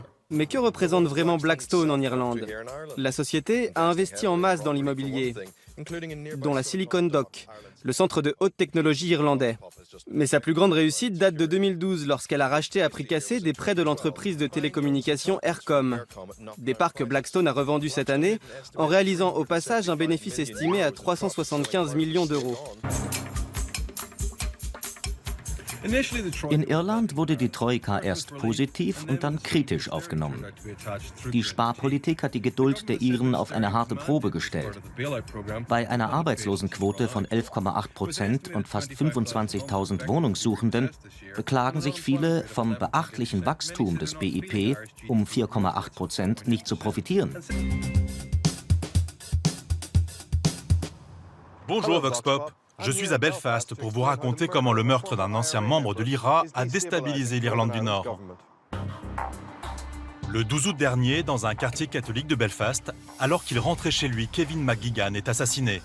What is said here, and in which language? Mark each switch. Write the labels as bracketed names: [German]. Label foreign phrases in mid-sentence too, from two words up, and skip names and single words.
[French] Mais que représente vraiment Blackstone en Irlande? La société a investi en masse dans l'immobilier, dont la Silicon Dock, le centre de haute technologie irlandais. Mais sa plus grande réussite date de 2012, lorsqu'elle a racheté à prix cassé des prêts de l'entreprise de télécommunications Eircom. Des parts que Blackstone a revendus cette année, en réalisant au passage un bénéfice estimé à 375 millions d'euros. [German] In Irland wurde die Troika erst positiv und dann kritisch aufgenommen. Die Sparpolitik hat die Geduld der Iren auf eine harte Probe gestellt. Bei einer Arbeitslosenquote von 11,8% und fast 25.000 Wohnungssuchenden beklagen sich viele, vom beachtlichen Wachstum des BIP um 4,8% nicht zu profitieren. [French] Bonjour Vox Pop. Je suis à Belfast pour vous raconter comment le meurtre d'un ancien membre de l'IRA a déstabilisé l'Irlande du Nord. Le 12 août dernier, dans un quartier catholique de Belfast, alors qu'il rentrait chez lui, Kevin McGuigan est assassiné.